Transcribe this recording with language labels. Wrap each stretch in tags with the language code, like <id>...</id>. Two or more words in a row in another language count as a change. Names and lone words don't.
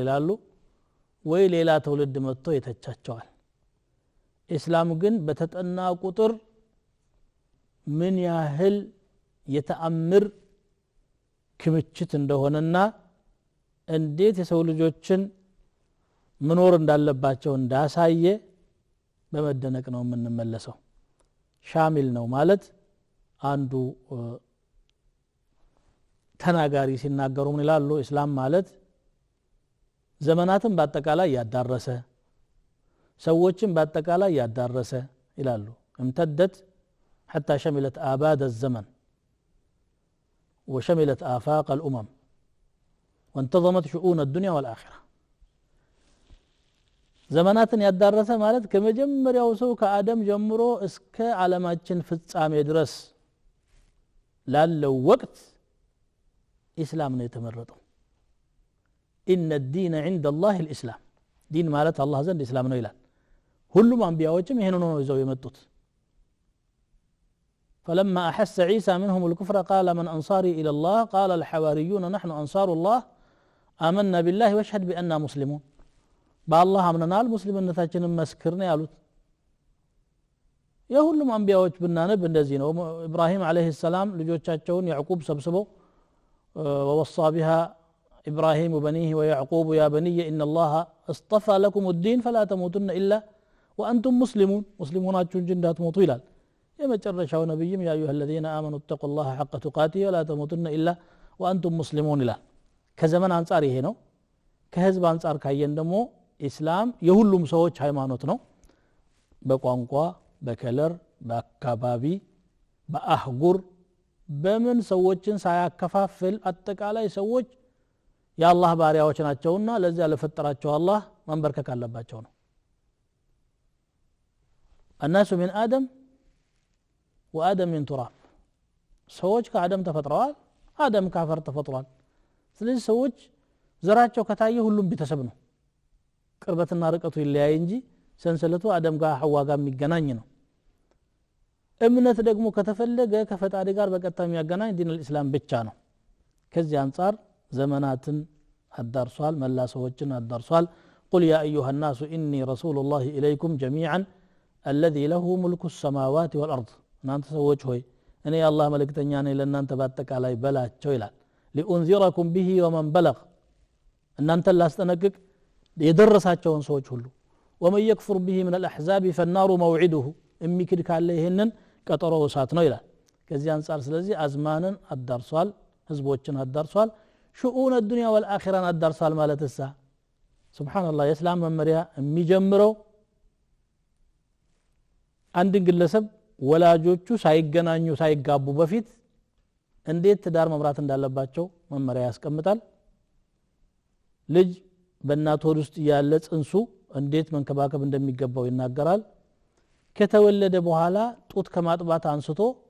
<am>ይላሉ ወይ ሌላ ተውልድ መጥቶ የተቻቸዋል እስላም ግን በተጠና ቁጥር ምን ያህል የተአምር ክምችት እንደሆነና እንዴት የሰው ልጆችን መኖር እንዳለባቸው እንዳሳየ በመደነቅ ነው የምንመለሰው ሻሚል ነው ማለት አንዱ ተናጋሪ ሲናገሩ ምን ይላሉ እስላም ማለት ዘመናትን በአጠቃላይ ያዳረሰ ሰዎችን በአጠቃላይ ያዳረሰ ይላሉ</am> <ar>امتدت حتى شملت آباد الزمن وشملت آفاق الأمم وانتظمت شؤون الدنيا والآخرة</ar> <am>ዘመናትን ያዳረሰ ማለት ከመጀመሪያው ሰው ከአደም ጀምሮ እስከ ዓለማችን ፍጻሜ ድረስ ላለው ወቅት እስላም ነው የተመረጠው</am> <ar>ان الدين عند الله الاسلام</ar> <am>ዲን ማለት አላህ ዘንድ እስላም ነው ይላል ሁሉም አንቢያዎችም ይሄን ነው ይዘው የመጡት</am> <ar>فلما احس عيسى منهم الكفر قال من انصاري الى الله قال الحواريون نحن انصار الله آمنا بالله واشهد بأننا مسلمون بالله</ar> <am>አምነናል ሙስሊምነታችንን መስክርነ ያሉት የሁሉም አንቢያዎች ብናነብ እንደዚህ ነው ኢብራሂም</am> <ar>عليه السلام</ar> <am>ልጆቻቸውን ያዕቁብ ሰብስበው</am> <ar>ووصى بها إبراهيم وبنيه ويعقوب يا بني إن الله اصطفى لكم الدين فلا تموتن إلا وأنتم مسلمون مسلمون جندات موتوا</ar> <am>ይላል የመጨረሻው ነብይም</am> <ar>يا أيها الذين آمنوا اتقوا الله حق تقاته ولا تموتن إلا وأنتم مسلمون</ar> <am>ይላል ከዘመን አንፃር ይሄ ነው ከህዝብ አንፃር ካየን ደግሞ እስላም የሁሉም ሰዎች ሃይማኖት ነው በቋንቋ በከለር በአካባቢ በአህጉር በምን ሰዎችን ሳያከፋፍል አጠቃላይ ሰዎች የአላህ ባሪያዎች ናቸውና ለዚያ ለፈጠራቸው አላህ መንበርከክ አለባቸው ነው</am> <ar>الناس من آدم وآدم من تراب</ar> <am>ሰዎች ከአደም ተፈጥረዋል አደም ካፈር ተፈጥሯል ስለዚህ ሰዎች ዘራቸው ከታየ ሁሉም ቤተሰብ ነው ቅርበትና ርቀቱ ይለያይ እንጂ ሰንሰለቱ አደም ጋር ሐዋ ጋር የሚገናኝ ነው እምነት ደግሞ ከተፈለገ ከፈጣሪ ጋር በቀጥታ የሚያገናኝ ዲን الاسلام ብቻ ነው ከዚህ አንፃር ዘመናትን አዳርሷል መላ ሰዎችን አዳርሷል قل</am> <ar>يا ايها الناس اني رسول الله اليكم جميعا الذي له ملك السماوات والارض</ar> <am>እናንተ ሰዎች ሆይ እኔ የአላህ መልእክተኛ ነኝ ለእናንተ በአጠቃላይ በላቸው ይላል</am> <ar>لانذركم به ومن بلغ</ar> <am>እናንተ ላስጠነቅቅ የደረሳቸውን ሰዎች ሁሉ</am> <ar>ومن يكفر به من الاحزاب فالنار موعده</ar> <am>የሚክድ ካለ ይሄንን ቀጠሮ እሳት ነው ይላል ከዚህ አንፃር ስለዚህ አዝማንን አዳርሷል ህዝቦችን አዳርሷል</am> <ar>شؤون الدنيا والاخره</ar> <am>አዳርሷል ማለትሳ ሱብሃንአላህ የእስላም መመሪያ የሚጀምረው አንድ ግለሰብ ወላጆቹ ሳይገናኙ ሳይጋቡ በፊት እንዴት ትዳር መምራት እንዳለባቸው መመሪያ ያስቀምጣል ልጅ በእናት ሆድ ውስጥ ያለ ጽንሱ እንዴት መንከባከብ እንደሚገባው ይናገራል ከተወለደ በኋላ ጡት ከማጥባት አንስቶ</am>